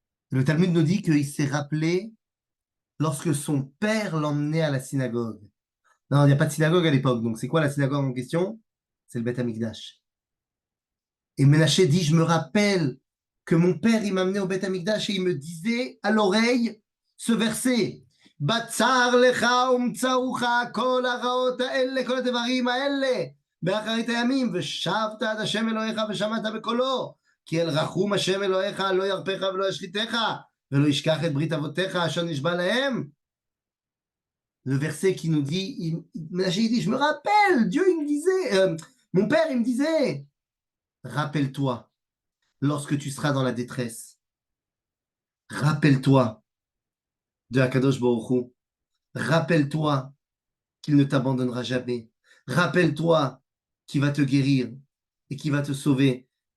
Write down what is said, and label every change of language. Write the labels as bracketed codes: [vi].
[fr] Le Talmud nous dit qu'il s'est rappelé lorsque son père l'emmenait à la synagogue. Non, il n'y a pas de synagogue à l'époque, donc c'est quoi la synagogue en question? C'est le Beth Amikdash. Et Ménaché dit, je me rappelle que mon père, il m'amenait au Beth Amikdash et il me disait à l'oreille ce verset. [he] Batsar lecha umtsaucha kol haraot ha'ele kol הדברים האלה באחרית הימים ושבת עד השם אלוהיך ושמעת בקולו כי אל רחום השם אלוהיך לא ירפך ולא ישחיתך ולא ישכח את ברית אבותיך אשר נשבע להם. [fr] Le verset qui nous dit, Ménaché il dit, je me rappelle, Dieu il me disait, mon père il me disait, rappelle-toi lorsque tu seras dans la détresse. Rappelle-toi de Akadosh Baruch Hu. Rappelle-toi qu'il ne t'abandonnera jamais. Rappelle-toi qu'il va te guérir et qu'il va te sauver.